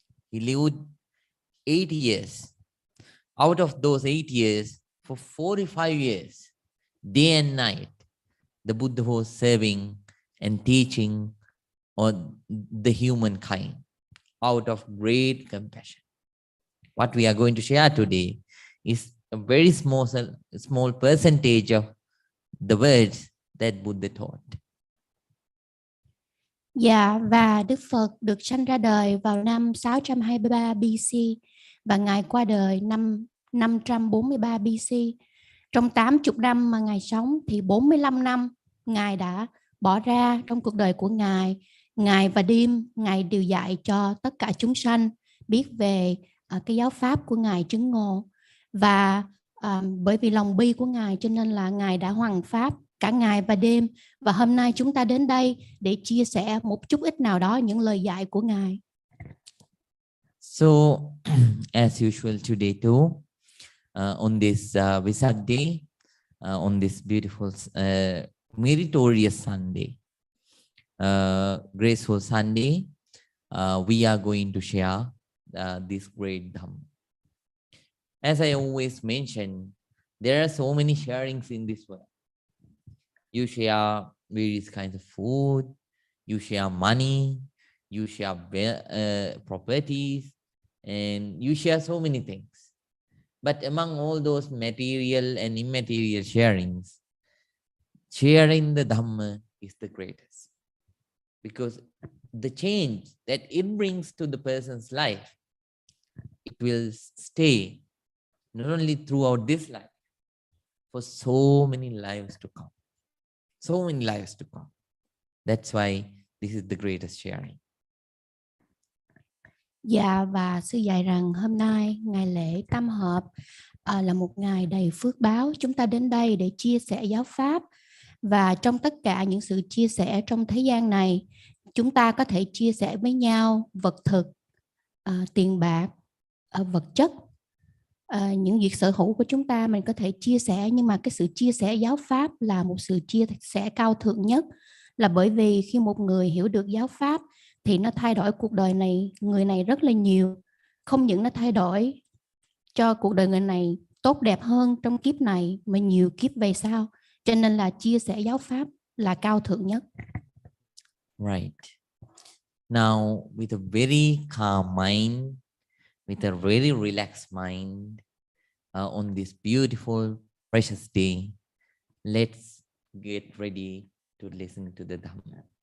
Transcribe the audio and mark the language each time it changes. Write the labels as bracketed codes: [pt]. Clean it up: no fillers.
[en] He lived 8 years. Out of those 8 years, for 45 years, day and night, the Buddha was serving and teaching on the humankind out of great compassion. What we are going to share today is a very small percentage of the words that Buddha taught. [vi] Dạ, và Đức Phật được sanh ra đời vào năm 623 BC và Ngài qua đời năm 543 BC. Trong 80 năm mà Ngài sống thì 45 năm Ngài đã bỏ ra trong cuộc đời của Ngài. Ngày và đêm Ngài đều dạy cho tất cả chúng sanh biết về cái giáo pháp của Ngài chứng ngộ. Và bởi vì lòng bi của Ngài cho nên là Ngài đã hoằng pháp cả ngày và đêm. Và hôm nay chúng ta đến đây để chia sẻ một chút ít nào đó những lời dạy của Ngài. [en] So, as usual today too, on this Vesak day, on this beautiful meritorious Sunday, graceful Sunday, we are going to share this great Dhamma. As I always mention, there are so many sharings in this world. You share various kinds of food, you share money, you share properties, and you share so many things. But among all those material and immaterial sharings, sharing the Dhamma is the greatest. Because the change that it brings to the person's life, it will stay not only throughout this life, for so many lives to come. So many lives to come. That's why this is the greatest sharing. [vi] Dạ, và sư dạy rằng hôm nay ngày lễ tam hợp là một ngày đầy phước báo. Chúng ta đến đây để chia sẻ giáo pháp. Và trong tất cả những sự chia sẻ trong thế gian này, chúng ta có thể chia sẻ với nhau vật thực, tiền bạc, vật chất. Những việc sở hữu của chúng ta mình có thể chia sẻ, nhưng mà cái sự chia sẻ giáo pháp là một sự chia sẻ cao thượng nhất, là bởi vì khi một người hiểu được giáo pháp thì nó thay đổi cuộc đời này, người này rất là nhiều. Không những nó thay đổi cho cuộc đời người này tốt đẹp hơn trong kiếp này mà nhiều kiếp về sau. Cho nên là chia sẻ giáo pháp là cao thượng nhất. [en] Right. Now, with a very calm mind, with a very relaxed mind, on this beautiful, precious day, let's get ready to listen to the Dhamma.